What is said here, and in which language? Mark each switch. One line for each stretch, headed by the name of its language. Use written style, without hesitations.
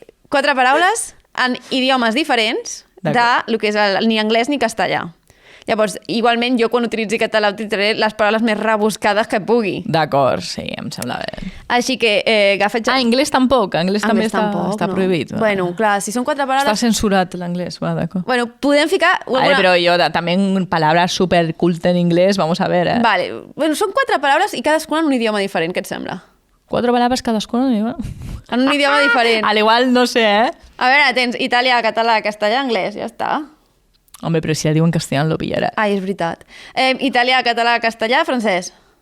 Catalan: 4 paraules en idiomes diferents de lo que és ni anglès ni castellà. Llavors, igualment, jo quan utilitzi català utilitzaré les paraules més rebuscades que pugui. D'acord, sí, em sembla bé. Així que agafa't... Anglès tampoc. Anglès també està prohibit. Bueno, clar, si són 4 paraules... Està censurat l'anglès, va, d'acord. Bueno, podem ficar...
Spanish: Vale, pero yo también palabras súper cultas en inglés, vamos a ver,
Catalan: Vale, bueno, són 4 paraules i cadascuna en un idioma diferent, què et sembla?
Spanish: 4 palabras cadascuna en un idioma?
Catalan: En un idioma diferent.
Spanish: Al igual, no sé,
Catalan: A veure, tens italià, català, castellà, anglès, ja està. Hombre, però si la diu en castellà lo pillarà. Ai, és veritat. Italià, català, castellà, francès.